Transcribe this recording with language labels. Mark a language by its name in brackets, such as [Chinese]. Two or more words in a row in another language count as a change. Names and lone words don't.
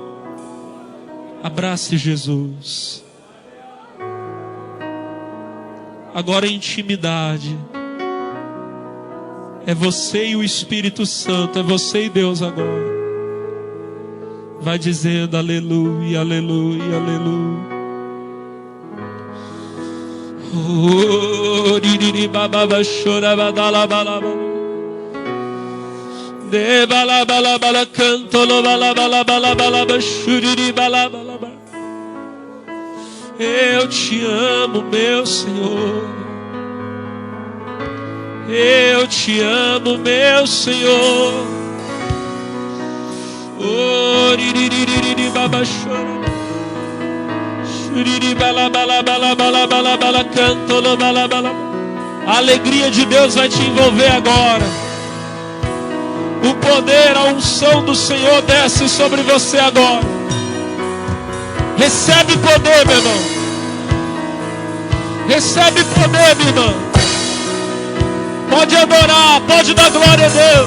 [Portuguese] Abrace Jesus. Agora em intimidade. É você e o Espírito Santo. É você e Deus agora. Vai dizendo aleluia, aleluia, aleluia. Oh, ririri bababa chorabadala balaba. De balabala bala cantolo balabala balabala churiri balabala. Eu te amo, meu Senhor. Eu te amo, meu Senhor. Oh, ririri baba chora. Churiri bala bala bala bala bala bala cantolo bala bala. A alegria de Deus vai te envolver agora. O poder, a unção do Senhor desce sobre você agora. Recebe poder, meu irmão. Recebe poder, minha irmã. Pode adorar, pode dar glória a Deus.